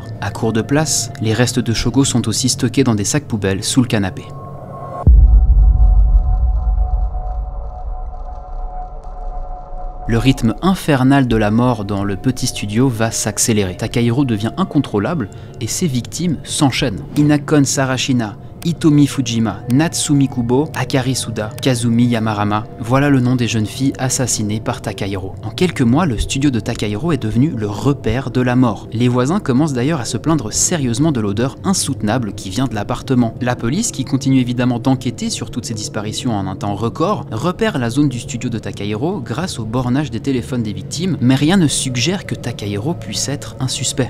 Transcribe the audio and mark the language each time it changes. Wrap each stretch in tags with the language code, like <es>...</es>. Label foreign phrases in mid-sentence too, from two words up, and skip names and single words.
<fr>À court de place, les restes de Shogo sont aussi stockés dans des sacs poubelles sous le canapé. Le rythme infernal de la mort dans le petit studio va s'accélérer. Takahiro devient incontrôlable et ses victimes s'enchaînent. Inakon Sarashina, Hitomi Fujima, Natsumi Kubo, Akari Suda, Kazumi Yamarama, voilà le nom des jeunes filles assassinées par Takahiro. En quelques mois, le studio de Takahiro est devenu le repère de la mort. Les voisins commencent d'ailleurs à se plaindre sérieusement de l'odeur insoutenable qui vient de l'appartement. La police, qui continue évidemment d'enquêter sur toutes ces disparitions en un temps record, repère la zone du studio de Takahiro grâce au bornage des téléphones des victimes, mais rien ne suggère que Takahiro puisse être un suspect.</fr>